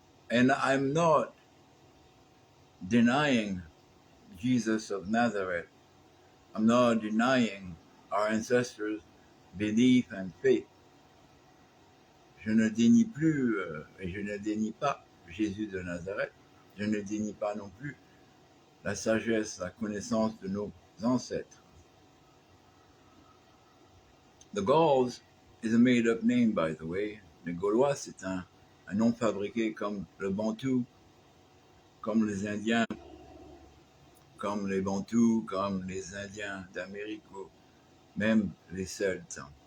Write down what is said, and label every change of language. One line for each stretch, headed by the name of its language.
English: And I'm not denying Jesus of Nazareth. I'm not denying our ancestors' belief and faith.
French: Je ne dénie plus et je ne dénie pas Jésus de Nazareth. Je ne dénie pas non plus la sagesse, la connaissance de nos ancêtres.
English: The Gauls is a made-up name, by the way.
French: Les Gaulois, c'est un nom fabriqué comme le Bantou, comme les Indiens, comme les Bantous, comme les Indiens d'Amérique, ou même les Celtes.